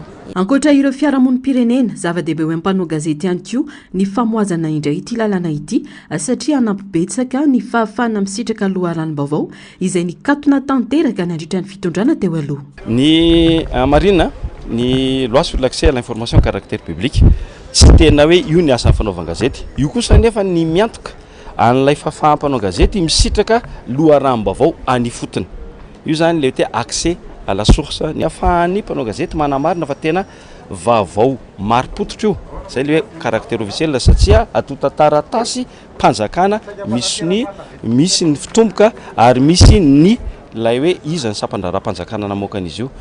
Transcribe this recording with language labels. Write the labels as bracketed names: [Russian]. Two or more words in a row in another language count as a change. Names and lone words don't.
[Malagasy] Ankoatra ireo fiarahamonim-pirenena, zava-dehibe ho an'ny gazety ihany koa ny famoazana indray ity lalàna ity satria anampibetsaka ny fahafahana misitraka loharanom-baovao izay nikatona tanteraka nandritra ny fitondrana teo aloha. Ny marina ny [French] loi sur l'accès à l'information caractère public [Malagasy] tsy tena hoe io ny asan'ny fanaovan-gazety, io kosa nefa ny miantoka an'ilay fahafahampanao gazety misitraka loharanom-baovao anifotony. Io zany le hoe [French] accès à la source, [Malagasy] ny ahafahan'ny mpanao gazety manamarina fa tena vaovao mari-potitra io, zay le hoe [French] caractère officiel, [Malagasy] satria atotan-taratasy mpanjakana misy ny fitomboka ary misy ny lay hoe iza ny sampan-draharam-panjakana namoaka an'izy io.